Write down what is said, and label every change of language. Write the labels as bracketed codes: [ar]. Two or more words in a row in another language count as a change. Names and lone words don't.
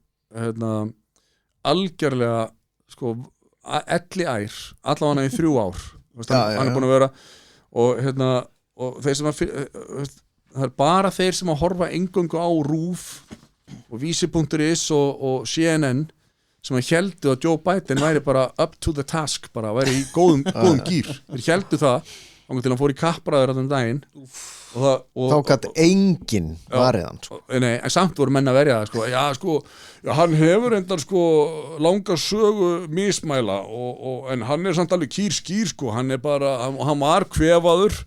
[is] algjörlega sko elliær allavega í 3 ár hann er búin að vera og þeir sem að það er bara þeir sem að horfa eingöngu á RÚV og Vísi.is og CNN sem að héldu að Joe Biden væri bara [en] up to the task [is] bara væri í góðum gýr þeir héldu það til hann fór í kappræður allan daginn þá gæti enginn varið hann sko. Nei, en samt voru menn að verja það sko, hann hefur endar sko langa sögu mismæla en hann er samt alveg skýr sko, hann er bara hann var kvefaður